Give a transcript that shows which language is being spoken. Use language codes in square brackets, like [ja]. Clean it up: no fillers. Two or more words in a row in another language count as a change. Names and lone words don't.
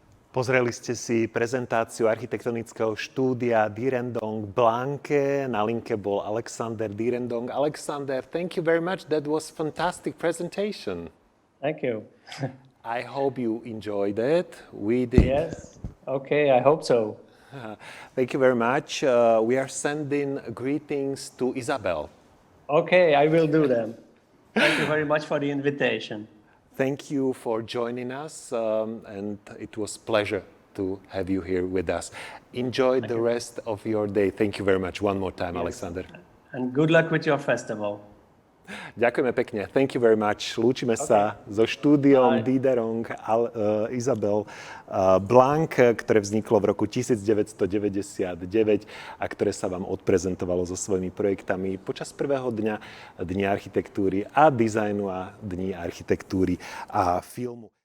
[sk] Pozreli ste si prezentáciu architektonického štúdia Dierendonck Blancke. Na linke bol Alexander Dierendonck. [en] Alexander, thank you very much. That was fantastic presentation. Thank you. I hope you enjoyed it. We did. Yes. Okay, I hope so. Thank you very much. We are sending greetings to Isabel. Okay, I will do them. Thank you very much for the invitation. Thank you for joining us, and it was a pleasure to have you here with us. Enjoy the rest of your day. Thank you very much. One more time, Alexander. And good luck with your festival. [sk] Ďakujeme pekne. [en] Thank you very much. [sk] Lúčime sa so štúdiom Dierendonck Isabel Blancke, ktoré vzniklo v roku 1999 a ktoré sa vám odprezentovalo so svojimi projektami počas prvého dňa Dní architektúry a dizajnu a Dní architektúry a filmu.